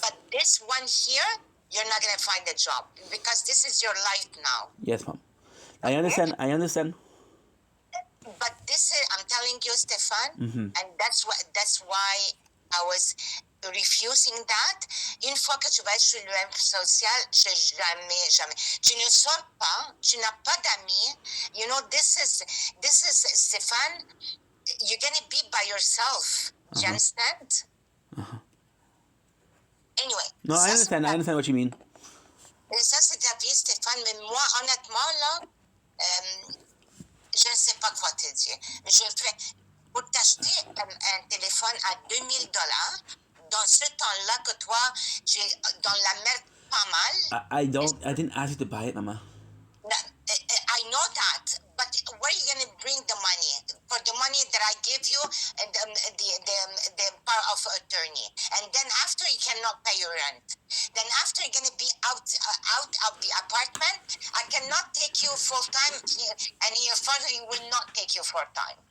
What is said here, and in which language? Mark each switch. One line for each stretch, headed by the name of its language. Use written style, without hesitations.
English: But this one here, you're not going to find a job because this is your life now. Yes, Mom. I understand. But this is, I'm telling you, Stéphane, and that's why I was refusing that.
French: Une fois que tu vas sur le web social, jamais. Tu ne sors pas, tu n'as pas d'amis.
English: You know, this is Stéphane, you're going to be by yourself. Do you understand? Anyway. No, I understand what you mean.
French: Ça, c'est ta vie, Stéphane. Mais moi, honnêtement, là, je ne sais pas quoi te dire. Je fais, pour t'acheter un téléphone à $2,000, dans ce temps-là que toi, tu es dans la merde pas mal.
English: I didn't ask you to buy it, Mama. I know that, but where are you going to bring the money? For the money that I give you, and the power of attorney. And then after you cannot pay your rent. Then after you're going to be out of the apartment, I cannot take you full-time, and your father will not take you full-time.